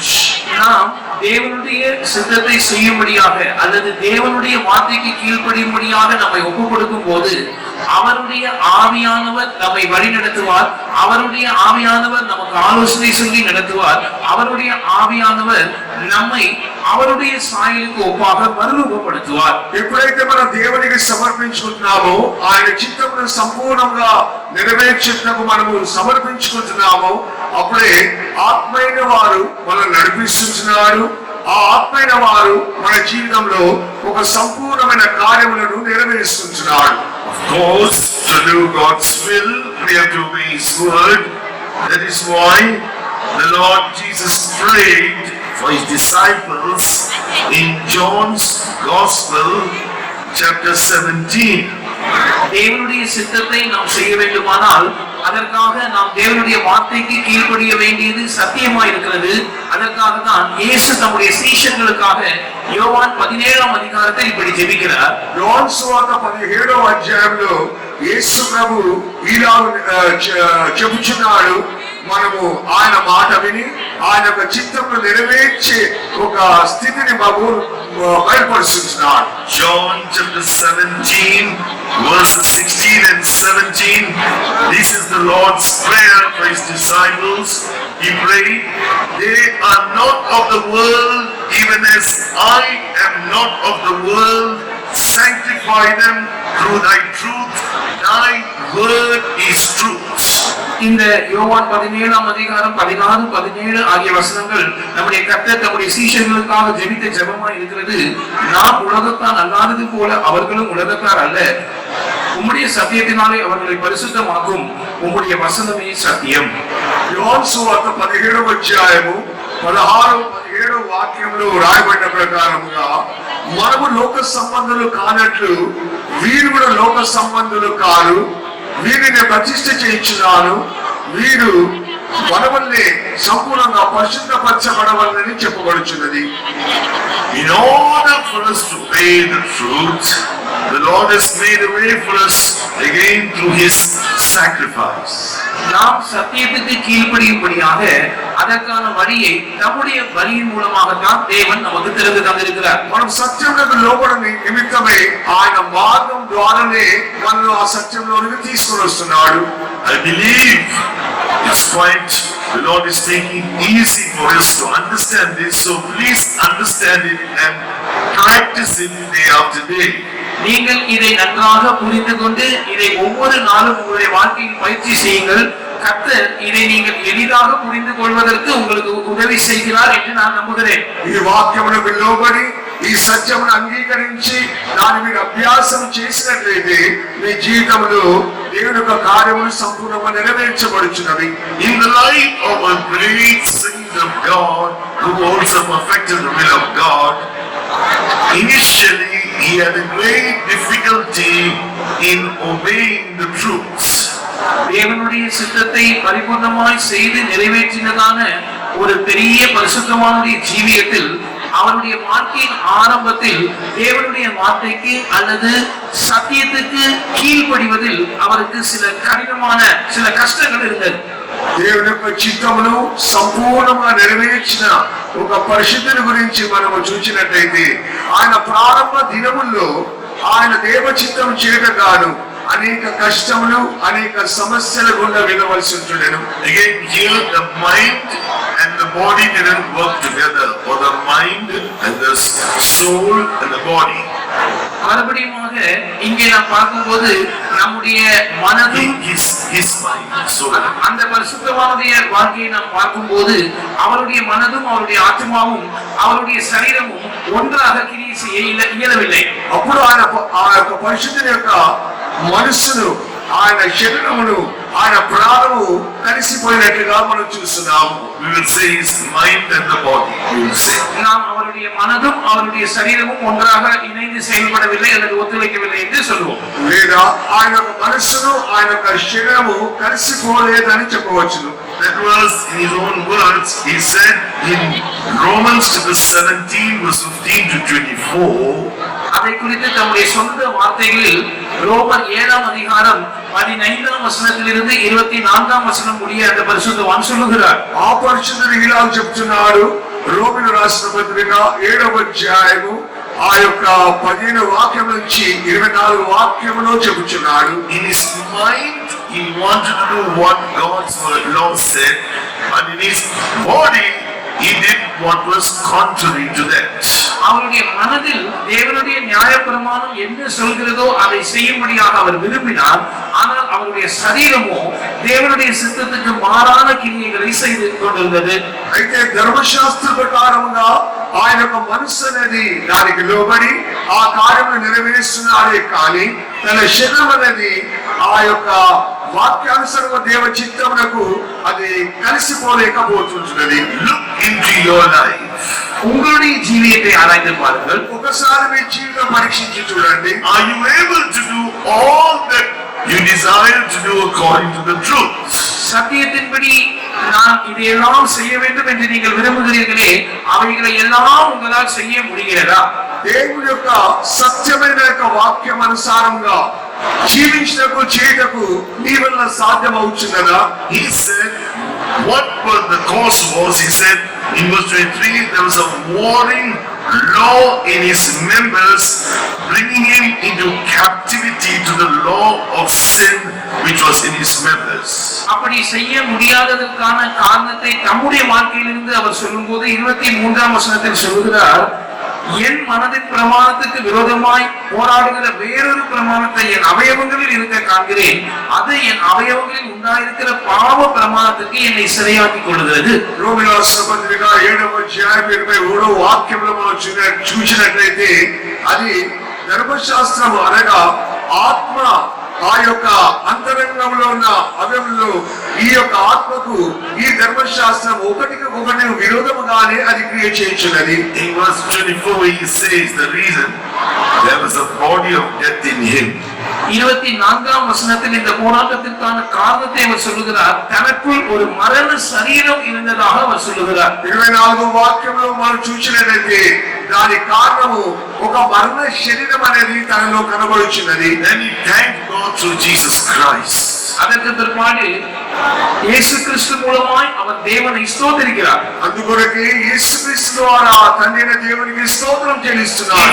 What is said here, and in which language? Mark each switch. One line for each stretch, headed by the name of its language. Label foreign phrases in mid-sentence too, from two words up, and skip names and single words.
Tamil: நாம் தேவனுடைய சித்தத்தை செய்யும்படியாக அல்லது தேவனுடைய வார்த்தைக்கு கீழ்ப்படியும்படியாக நம்மை ஒப்புக் கொடுக்கும் போது அவருடைய ஆவியானவர் நம்மை வழி நடத்துவார். அவருடைய ஆவியானவர் நமக்கு ஆலோசனை சொல்லி நடத்துவார். அவருடைய ஆவியானவர் நம்மை அவருடைய
Telugu: సాయలకు ఒప్పాగ మరురూపపడుతువారు. ఎప్పుడైతే మనం దేవునికి సమర్పించుకుంటున్నామో ఆయన చిత్తమును సంపూర్ణంగా నెరవేర్చుటకు మనము సమర్పించుకుంటున్నామో అప్పుడే ఆత్మైన వారు మనల్ని నడిపిస్తున్నారు. ఆ ఆత్మైన వారు మన జీవితంలో ఒక సంపూర్ణమైన కార్యములను నెరవేరుస్తున్నారు.
English: Of course, to do God's will, we have to obey His word. That is why the Lord Jesus prayed for His disciples in John's Gospel, chapter 17.
Tamil: தேவனுடைய சித்தத்தை நாம் செய்ய வேண்டுமானால் அதற்காக நாம் தேவனுடைய வார்த்தைக்கு கீழ்ப்படிய வேண்டியது சத்தியமாய் இருக்கிறது. அதற்காக தான் இயேசு தம்முடைய சீஷர்களுக்காக யோவான் 17ஆம் அதிகாரத்தில் இப்படி ஜெபிக்கிறார்.
Telugu: యోహాను సువార్త 17వ అధ్యాయంలో యేసు ప్రభు ఇలా చెబుతున్నాడు, మనము ఆయన మాట విని ఆయన యొక్క చిత్తమును నెరవేర్చే ఒక స్థితిని బాబు బయలుపరుస్తున్నాడు.
English: John chapter 17, verses 16 and 17. This is the Lord's prayer for His disciples. He prayed, they are not of the world, even as I am not of the world. Sanctify them through thy truth. Thy word is truth.
Tamil: இந்த யோவான் 17ஆம் அதிகாரம் 16, 17 ஆகிய வசனங்கள் நம்முடைய கர்த்தர் தம்முடைய சீஷர்களுக்காக ஜெபித்த ஜெபமாய் இருக்கிறது. நாம் உலகத்தான் அல்லாதது போல அவர்களும் உலகத்தார் அல்ல. உம்முடைய சத்தியத்தினாலே அவர்களை பரிசுத்தமாக்கும். உம்முடைய வசனமே சத்தியம்.
Telugu: యోహాను సువార్త 17వ అధ్యాయము 16, 17 వాక్యంలో రాయబడిన ప్రకారముగా మనము లోక సంబంధులు కానట్లు వీరు కూడా లోక సంబంధులు కాదు, వీరిని ప్రతిష్ఠ చేయించున్నాను, వీరు మనవల్ని సంపూర్ణంగా పరిశుద్ధపరచబడవలని చెప్పబడుచున్నది.
English: In order for us to obey the truth, the Lord has made a way for us again through His sacrifice.
Tamil: நாம் சத்தியத்துக்கு கீழ்ப்படியும்படியாக அதற்கான வழியை நம்முடைய வழியின் மூலமாகத்தான் தேவன் நமக்கு திறந்து தந்திருக்கிறார்.
Telugu: మనం సత్యమునకు లోబడని నిమిత్తమే ఆయన మార్గం ద్వారానే మనల్ని ఆ సత్యంలోనికి తీసుకొని వస్తున్నాడు.
English: I believe it's quite, the Lord is making it easy for us to understand this, so please understand it and practice it day after day.
Tamil: நீங்கள் இதை நன்றாக புரிந்து கொண்டு இதை ஒவ்வொரு நாளும் உங்களுடைய வாழ்க்கையில் பயிற்சி செய்யுங்கள். கர்த்தர் இதை நீங்கள் எளிதாக புரிந்து கொள்வதற்கு உங்களுக்கு உதவி செய்கிறார் என்று நான் நம்புகிறேன்.
Telugu: ఈ వాక్యమునకు లోబడి ఈ సత్యమును అంగీకరించి దాని మీద అభ్యాసం చేసినట్లయితే మీ జీవితంలో దేవుని యొక్క కార్యములు సంపూర్ణంగా నెరవేర్చబడుచున్నవి.
English: In the life of a great saint of God who also perfected the will of God, initially he had a great difficulty in obeying the truths.
Tamil: தேவனுடைய சித்தத்தை பரிபூர்ணமாய் செய்து நிறைவேற்றினதான ஒரு பெரிய பரிசுத்தமானுடைய ஜீவியத்தில் அவருடைய வாழ்க்கையின் ஆரம்பத்தில் தேவனுடைய வார்த்தைக்கு அல்லது சத்தியத்துக்கு கீழ்ப்படிவதில் அவருக்கு சில கடினமான சில கஷ்டங்கள் இருந்தது.
Telugu: దేవుని యొక్క చిత్తమును సంపూర్ణంగా నెరవేర్చిన ఒక పరిశుద్ధుని గురించి మనము చూసినట్లయితే ఆయన ప్రారంభ దినముల్లో ఆయన దేవ చిత్తం చేయగాను అనేక కష్టములు అనేక సమస్యల గుండా వెళ్ళవలసి ఉంటుండెను.
English: Again here the mind and the body didn't work together, or the mind and the soul and the body.
Tamil: மறுபடியுமாக இங்கே நாம் பார்க்கும்போது நம்முடைய மனதும்
English: His mind, soul.
Tamil: அந்த பரிசுத்தவானுடைய வாழ்க்கையை நாம் பார்க்கும்போது அவருடைய மனதும் அவருடைய ஆத்மாவும் அவருடைய சரீரமும் ஒன்றாக கிரியை செய்ய இயலவில்லை.
Telugu: అప్పుడు ఆ యొక్క పరిశుద్ధుని యొక్క మనస్సును ఆయన శరీరమును ఆయన ప్రాణము కలిసిపోయినట్లుగా మనం చూస్తున్నాము.
English: We will say his mind and the body. We will say.
Tamil: நாம் அவருடைய மனதும் அவருடைய சரீரமும் ஒன்றாக இணைந்து செயல்படவில்லை அல்லது ஒத்துழைக்கவில்லை என்று சொல்லுவோம்.
Telugu: లేదా ఆయన యొక్క మనస్సును ఆయన యొక్క శరీరము కలిసిపోలేదని చెప్పవచ్చును.
English: That was in his own words. He said in Romans chapter 17 verse 15 to 24.
Tamil: அதை குறித்து தம்முடைய சொந்த வார்த்தைகளில் ரோமர் 7ஆம் அதிகாரம் 15ஆம் வசனத்திலிருந்து 24ஆம் வசனம் முடிய அந்த பரிசுத்தவான் சொல்லுகிறார்.
Telugu: ఆ పరిశుద్ధుడు ఇలా చెప్తున్నాడు, రోమిల రాసిన పత్రిక 7వ అధ్యాయము ఆ యొక్క 15 వాక్యం నుంచి 24 వాక్యములో చెబుతున్నాడు.
English: In his mind, he wanted to do what God's law said, and in his body, he did what was contrary to that.
Tamil: அவருடைய மனதில் தேவனுடைய நியாயப்பிரமாணம் என்ன சொல்கிறதோ அதை செய்யும்படியாக அவர் விரும்பினார். ஆனால் அவருடைய சரீரமோ தேவனுடைய சித்தத்துக்கு மாறான கிரியைகளை செய்து கொண்டிருந்தது.
Telugu: అయితే ధర్మశాస్త్ర ప్రకారముగా ఆయన యొక్క మనస్సు అనేది దానికి లోబడి ఆ కార్యమును నెరవేరుస్తున్నాడే కానీ తన శరీరం అనేది ఆ యొక్క వాక్యానుసారంగా దేవ చిత్తమునకు అది కలిసిపోలేకపోతుంటున్నది.
English: Look into your life.
Tamil: உங்களுடைய ஜீவியத்தை ஆராய்ந்து பாருங்கள்.
Telugu: ఒకసారి మీ జీవితం పరీక్షించి చూడండి.
English: Are you able to do all that you desire to do according to the truth?
Tamil: சத்தியத்தின்படி நான் இதையெல்லாம் செய்ய வேண்டும் என்று நீங்கள் விரும்புகிறீர்களே, அவைகளை எல்லாம் உங்களால் செய்ய முடிகிறதா?
Telugu: దేవుని యొక్క సత్యమైన యొక్క వాక్యం అనుసారంగా జీవించటకు చేయటకు నీ వల్ల సాధ్యమవుతున్నదా?
English: He said, what was the cause was, he said, in verse 23, there was a warring law in his members, bringing him into captivity to the law of sin which was in his members.
Tamil: அப்படி செய்ய முடியாததற்கான காரணத்தை தம்முடைய வாழ்க்கையிலிருந்து அவர் சொல்லும்போது 23ஆம் வசனத்தில் சொல்கிறார், என் மனதின் பிரமாணத்துக்கு விரோதமாய் போராடுகிற வேறொரு பிரமாணத்தை என் அவயவங்களில் இருக்க காண்கிறேன். அது என் அவயவங்களில் உண்டாயிருக்கிற பாவ பிரமாணத்துக்கு என்னை சிறையாக்கிக் கொள்கிறது.
Telugu: రోమిల పత్రిక 7వ అధ్యాయం 23వ వాక్యంలో మనం చూసినట్లయితే అది ధర్మశాస్త్రము అనగా ఆత్మ ఆ యొక్క అంతరంగంలో ఉన్న అవయవంలో ఈ యొక్క ఆత్మకు ఈ ధర్మశాస్త్రం ఒకటికి విరోధముగానే అది క్రియ చేయుచున్నది.
English: In verse 24 he says the reason there was a body of death in him.
Tamil: 24ஆம் வசனத்தில் இந்த போராட்டத்திற்கான காரணத்தை அவர் சொல்லுகிறார். தனக்குள் ஒரு மரண சரீரம் இருந்ததாக அவர் சொல்லுகிறார்.
Telugu: 24వ వాక్యంలో మనం చూసినట్లయితే దాని కారణము ఒక మరణ శరీరం అనేది తనలో కనబడుచున్నది.
English: Then he thanked God through Jesus Christ.
Tamil: அதற்கு பிற்பாடு இயேசு கிறிஸ்து மூலமாய் அவர் தேவனை ஸ்தோத்திரிக்கிறார்.
Telugu: అందుకొరకే యేసుక్రీస్తు ద్వారా తండ్రైన దేవునికి స్తోత్రం చెల్లిస్తున్నాడు.